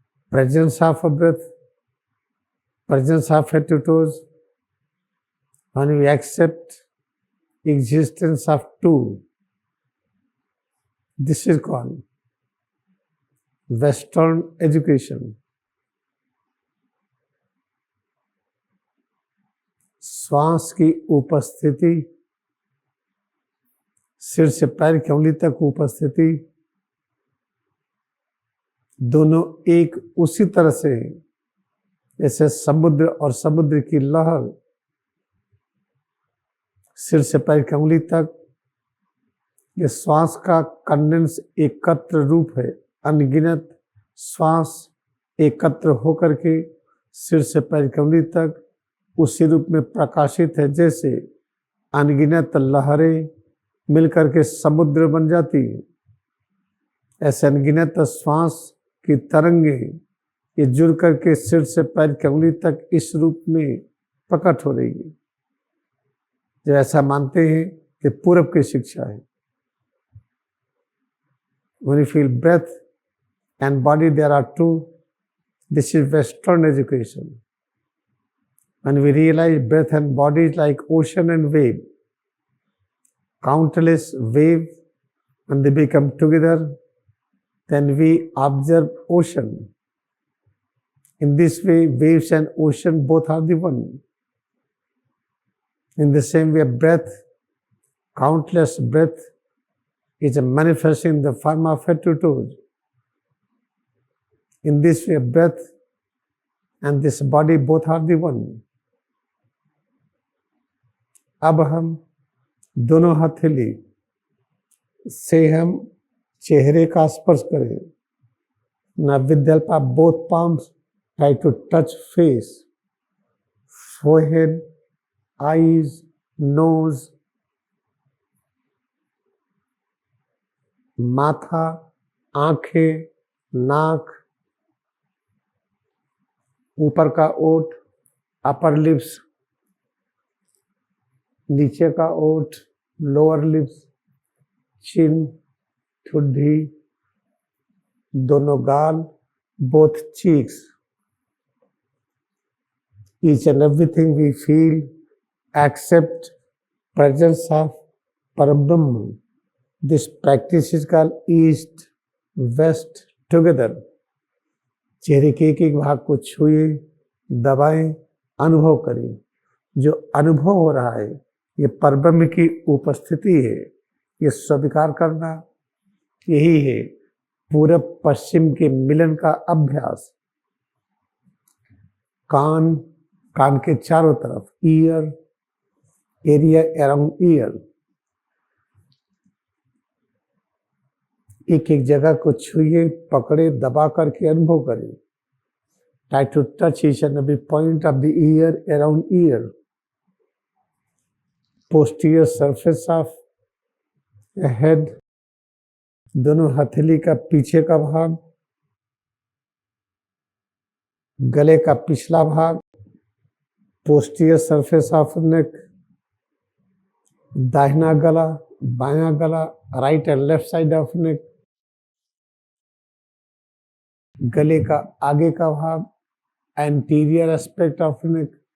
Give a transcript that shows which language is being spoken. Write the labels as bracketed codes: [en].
[en] Presence of breath, presence of head to toes. When we accept existence of two, this is called Western education. [hi] श्वास की उपस्थिति, सिर से पैर की उंगली तक उपस्थिति, दोनों एक उसी तरह से जैसे समुद्र और समुद्र की लहर। सिर से पैर की उंगली तक ये श्वास का कंडेंस एकत्र रूप है। अनगिनत श्वास एकत्र होकर के सिर से पैर की उंगली तक उसी रूप में प्रकाशित है, जैसे अनगिनत लहरें मिलकर के समुद्र बन जाती है। ऐसे अनगिनत श्वास की तरंगे ये जुड़ करके सिर से पैर की उंगली तक इस रूप में प्रकट हो रही है। जो ऐसा मानते हैं कि पूरब की शिक्षा है। [en] When you feel breath and body, there are two. This is Western education. When we realize breath and body is like ocean and wave, countless waves, when they become together, then we observe ocean. In this way, waves and ocean both are the one. In the same way, breath, countless breath, is manifesting in the form of head to toes. In this way, breath and this body both are the one. [hi] अब हम दोनों हथेली से हम चेहरे का स्पर्श करें। [en] Now with the help of both palms, try to touch face, forehead, eyes, nose, [hi] माथा, आंखें, नाक, ऊपर का ओठ, [en] upper lips, [hi] नीचे का ओठ, [en] lower lips, [hi] चिन, ठुड्डी, दोनों गाल, [en] both cheeks. Each and everything we feel, accept presence of Parabrahma. This practice is called East, West together. [hi] चेहरे के एक एक भाग को छुए, दबाएं, अनुभव करें। जो अनुभव हो रहा है ये परब्रह्म की उपस्थिति है। ये स्वीकार करना, यही है पूरब पश्चिम के मिलन का अभ्यास। कान, कान के चारों तरफ, [en] ear, area around ear, [hi] एक एक जगह को छुए, पकड़े, दबा करके अनुभव करें। [en] Try to touch each and every point of the ear around ear. Posterior surface of the head, [hi] दोनों हथेली का पीछे का भाग, गले का पिछला भाग, [en] posterior surface of neck, [hi] दाहिना गला, बायां गला, [en] right and left side of neck, [hi] गले का आगे का भाग, [en] Anterior aspect of neck.